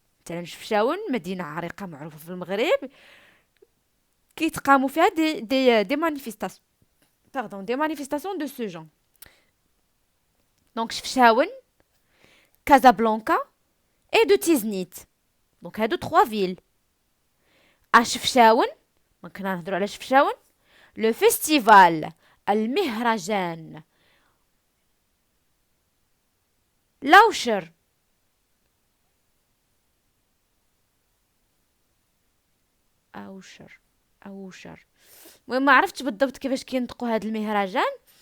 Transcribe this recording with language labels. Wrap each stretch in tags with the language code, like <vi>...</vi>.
<ar>مثلا شفشاون مدينة عريقة معروفة في المغرب كيتقاموا فيها دي مانيفيستاسيون</ar> <fr>des manifestations de ce genre. Donc Chefchaouen, Casablanca et de Tiznit. Donc</fr> <ar>هادو</ar> <fr>3 villes. À Chefchaouen, donc</fr> <ar>نهضروا على</ar> <fr>Chefchaouen, le festival</fr> <ar>المهرجان لاوشر اوشر المهم ما عرفتش بالضبط كيفاش كينطقوا هذا المهرجان.</ar>